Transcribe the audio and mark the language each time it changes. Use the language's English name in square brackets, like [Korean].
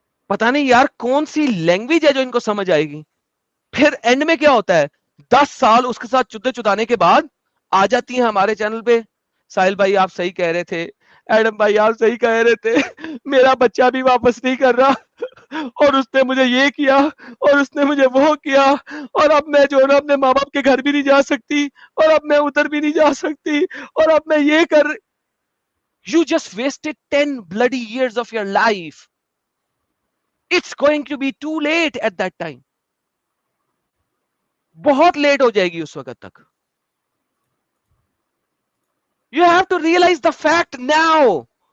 [Urdu] پتا نہیں یار کون سی لینگویج ہے جو ان کو سمجھ آئے گی. پھر اینڈ میں کیا ہوتا ہے, 10 سال اس کے ساتھ چدے چدانے کے بعد آ جاتی ہیں ہمارے چینل پہ, ساحل بھائی آپ صحیح کہہ رہے تھے, ایڈم بھائی آپ صحیح کہہ رہے تھے, میرا بچہ بھی واپس نہیں کر رہا, اور اس نے مجھے یہ کیا, اور اس نے مجھے وہ کیا, اور اب میں جو ہے نا اپنے ماں باپ کے گھر بھی نہیں جا سکتی, اور اب میں ادھر بھی نہیں جا سکتی, اور اب میں یہ کر. [English] You just wasted 10 bloody years of your life. It's going to be too late at that time. [Urdu] بہت لیٹ ہو جائے گی اس وقت تک. [English] You have to realize the fact now.